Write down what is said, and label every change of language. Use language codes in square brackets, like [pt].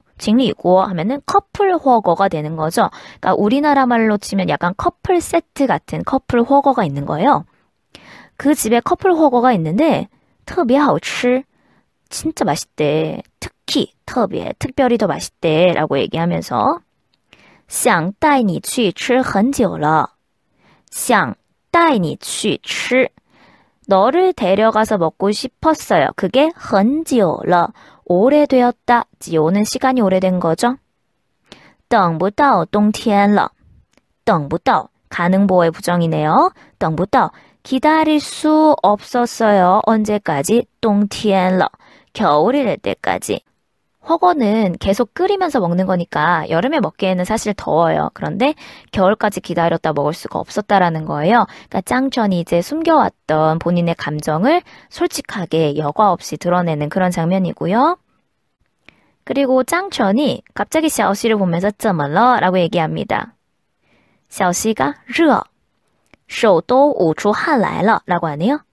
[ko] 情侣锅 하면은 커플 허거가 되는 거죠. 그러니까 우리나라 말로 치면 약간 커플 세트 같은 커플 허거가 있는 거예요. 그 집에 커플 허거가 있는데 [zh] 特别好吃 [ko] 진짜 맛있대. 특히, 特别, 특별히 더 맛있대. 라고 얘기하면서 [zh] 想带你去吃很久了. 想带你去吃. [ko] 너를 데려가서 먹고 싶었어요. 그게 很久了. 오래되었다. 지오는 시간이 오래된 거죠. [zh] 等不到冬天了.等不到. [ko] 가능보호의 부정이네요. [zh] 等不到. [ko] 기다릴 수 없었어요. 언제까지? 冬天了. 겨울이 될 때까지. 허거는 계속 끓이면서 먹는 거니까 여름에 먹기에는 사실 더워요. 그런데 겨울까지 기다렸다 먹을 수가 없었다라는 거예요. 그러니까 짱천이 이제 숨겨왔던 본인의 감정을 솔직하게 여과 없이 드러내는 그런 장면이고요. 그리고 짱천이 갑자기 샤오씨를 보면서 [zh] 怎么了? [ko] 라고 얘기합니다. [zh] 샤오씨가 热, 手都捂出汗来了 [ko] 라고 하네요.